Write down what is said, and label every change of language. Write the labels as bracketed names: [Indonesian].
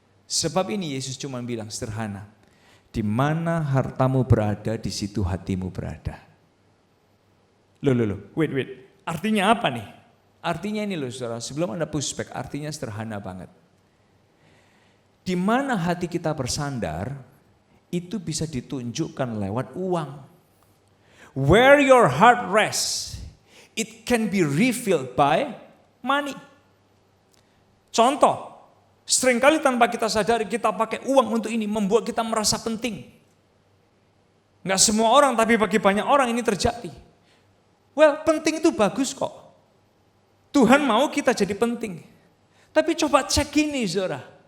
[Indonesian] Sebab ini Yesus cuma bilang sederhana, di mana hartamu berada, di situ hatimu berada. Wait. Artinya apa nih? Artinya ini loh saudara, sebelum Anda pushback, artinya sederhana banget. Di mana hati kita bersandar, itu bisa ditunjukkan lewat uang. [English] Where your heart rests, it can be revealed by money. [Indonesian] Contoh, seringkali tanpa kita sadari kita pakai uang untuk ini, membuat kita merasa penting. Nggak semua orang, tapi bagi banyak orang ini terjadi. Well, penting itu bagus kok. Tuhan mau kita jadi penting. Tapi coba cek ini, saudara.